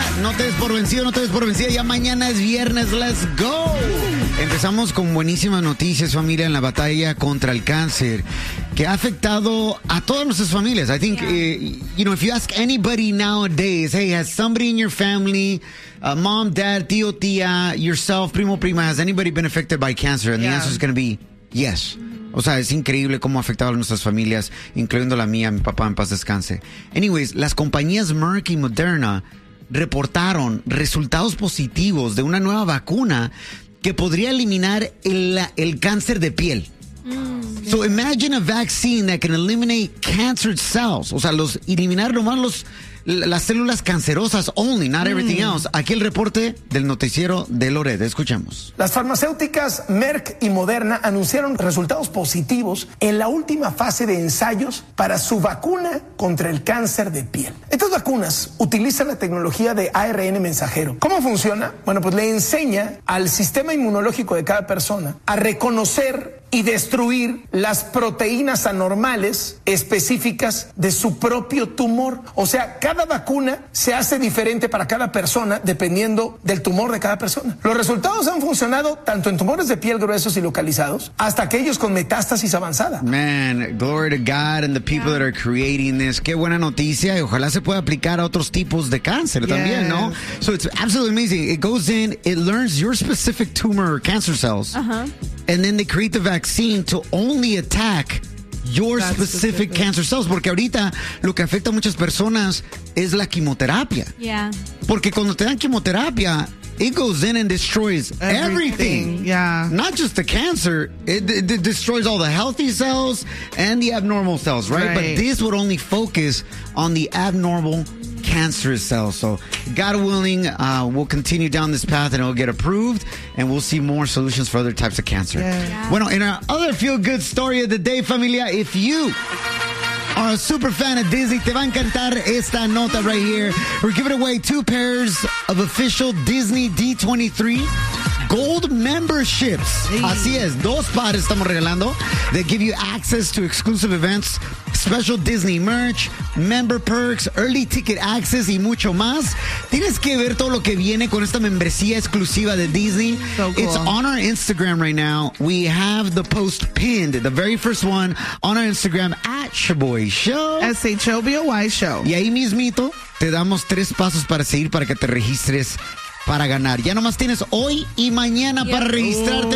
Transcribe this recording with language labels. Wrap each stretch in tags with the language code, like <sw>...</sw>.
<es>No te des por vencido, no te des por vencida. Ya mañana es viernes, let's go. Empezamos con buenísimas noticias, familia, en la batalla contra el cáncer, que ha afectado a todas nuestras familias.</es> <en>I think, you know, if you ask anybody nowadays, hey, has somebody in your family, mom, dad, tío, tía, yourself, primo, prima, has anybody been affected by cancer? And the answer is going to be yes. Mm-hmm.</en> <es>O sea, es increíble cómo ha afectado a nuestras familias, incluyendo la mía, mi papá, en paz descanse. Anyways, las compañías Merck y Moderna reportaron resultados positivos de una nueva vacuna que podría eliminar el cáncer de piel.</es> <en>So imagine a vaccine that can eliminate cancer cells.</en> <es>O sea, los eliminar nomás los las células cancerosas only, not everything else. Aquí el reporte del noticiero de Loret. Escuchamos. Las farmacéuticas Merck y Moderna anunciaron resultados positivos en la última fase de ensayos para su vacuna contra el cáncer de piel. Estas vacunas utilizan la tecnología de ARN mensajero. ¿Cómo funciona? Bueno, pues le enseña al sistema inmunológico de cada persona a reconocer y destruir las proteínas anormales específicas de su propio tumor. O sea, cada vacuna se hace diferente para cada persona dependiendo del tumor de cada persona. Los resultados han funcionado tanto en tumores de piel gruesos y localizados hasta aquellos con metástasis avanzada.</es> <en>Man, glory to God and the people that are creating this.</en> <es>Qué buena noticia y ojalá se pueda aplicar a otros tipos de cáncer también, ¿no?</es> <en>So it's absolutely amazing. It goes in, it learns your specific tumor or cancer cells. And then they create the vaccine to only attack your specific cancer cells.</en> <es>Porque ahorita lo que afecta a muchas personas es la quimioterapia.</es> <en>Yeah. Porque cuando te dan quimioterapia, it goes in and destroys everything. Yeah. Not just the cancer. It destroys all the healthy cells and the abnormal cells, right? But this would only focus on the abnormal cancerous cells. So, God willing, we'll continue down this path and it'll get approved and we'll see more solutions for other types of cancer. Yeah. Bueno, in our other feel-good story of the day, familia, if you are a super fan of Disney, te va a encantar esta nota right here. We're giving away two pairs of official Disney D23 Gold memberships. Hey. Así es, dos pares estamos regalando. They give you access to exclusive events, special Disney merch, member perks, early ticket access y mucho más.</en> <es>Tienes que ver todo lo que viene con esta membresía exclusiva de Disney.</es> <en>So cool. It's on our Instagram right now. We have the post pinned, the very first one, on our Instagram at Shaboy Show. S-H-O-B-O-Y Show.</en> <es>Y ahí mismito te damos tres pasos para seguir para que te registres para ganar. Ya nomás tienes hoy y mañana para registrarte.</es>